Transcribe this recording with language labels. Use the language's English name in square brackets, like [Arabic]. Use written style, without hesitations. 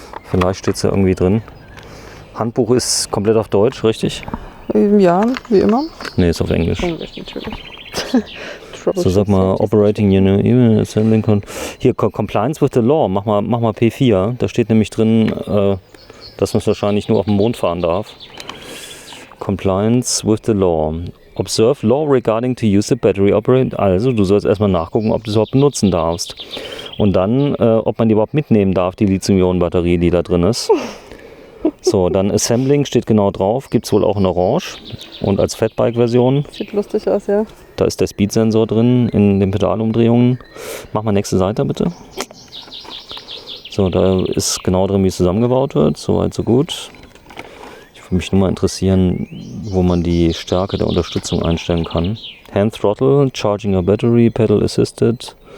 [German] Vielleicht steht es ja irgendwie drin. Handbuch ist komplett auf Deutsch, richtig? Ja, wie immer. Nee, ist auf Englisch. Englisch natürlich. So, sag mal, [English] Operating Email Assembling. [German] Hier, [English] Compliance with the Law, [German] mach mal P4. Da steht nämlich drin, dass man es wahrscheinlich nur auf dem Mond fahren darf. [English] Compliance with the Law. Observe law regarding to use the battery operate. [German] Also, du sollst erstmal nachgucken, ob du es überhaupt benutzen darfst. Und dann, ob man die überhaupt mitnehmen darf, die Lithium-Ionen-Batterie, die da drin ist. So, dann Assembling steht genau drauf. Gibt es wohl auch in Orange und als Fatbike-Version. Sieht lustig aus, ja. Da ist der Speed-Sensor drin in den Pedalumdrehungen. Mach mal nächste Seite bitte. So, da ist genau drin, wie es zusammengebaut wird. Soweit, so gut. Ich würde mich nur mal interessieren, wo man die Stärke der Unterstützung einstellen kann. [English] Hand Throttle, Charging a Battery, Pedal Assisted.